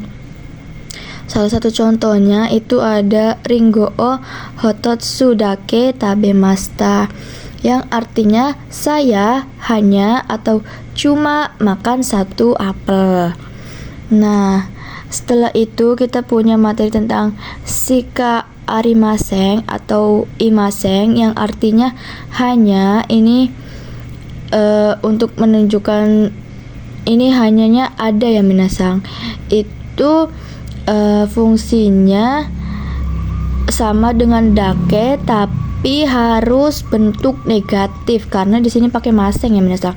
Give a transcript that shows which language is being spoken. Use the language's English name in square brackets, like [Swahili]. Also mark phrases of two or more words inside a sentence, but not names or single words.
[Indonesian] Salah satu contohnya itu ada [Japanese] りんご を ひとつ だけ 食べました, [Indonesian] yang artinya saya hanya atau cuma makan satu apel. Nah, setelah itu kita punya materi tentang [Japanese] しか ありません [Indonesian] atau imasen, yang artinya hanya. Ini untuk menunjukkan ini hanyanya ada ya minasang. Itu fungsinya sama dengan dake tapi harus bentuk negatif karena di sini pakai maseng ya minasang.